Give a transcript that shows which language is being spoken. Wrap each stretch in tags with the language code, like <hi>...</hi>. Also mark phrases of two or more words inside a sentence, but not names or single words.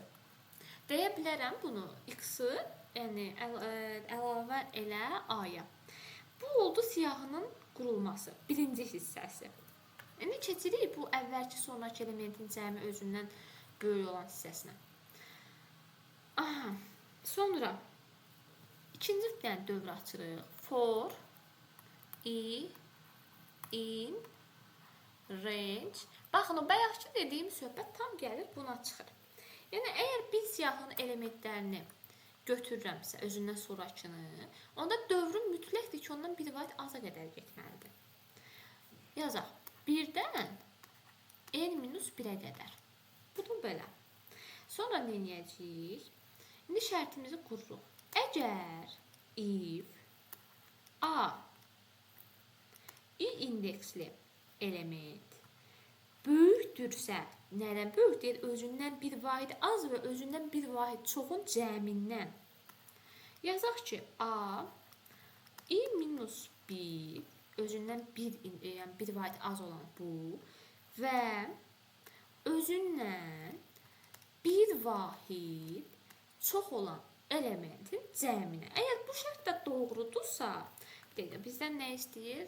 <az>Deyə bilərəm bunu x-i, yəni əlavə elə A-ya. Bu oldu siyahının qurulması, birinci hissəsi. İndi keçirik bu əvvəlki sonraki elementin cəmi özündən böyük olan hissəsinə. Aha, sonra ikinci dənə dövr açırıq.</az> <en>For i in range.</en> <az>Baxın, o bayaqki dediyim söhbət tam gəlir buna çıxır. Yəni, əgər bir siyahının elementlərini götürürəmsə, özündən sonrakını, onda dövrün mütləqdir ki, ondan bir vaid aza qədər getməlidir. Yazaq. Birdən n-1-ə qədər. Bunu belə. Sonra nə edəcəyik? İndi şərtimizi qururuq. Əgər if A i indeksli element böyükdürsə, nədən böyükdür? Özündən bir vahid az və özündən bir vahid çoxun cəmindən. Yazaq ki, A i minus 1 özündən bir vahid az olan bu və özündən bir vahid çox olan elementin cəminə. Əgər bu şərt də doğrudursa, bizdən nə istəyir?</az>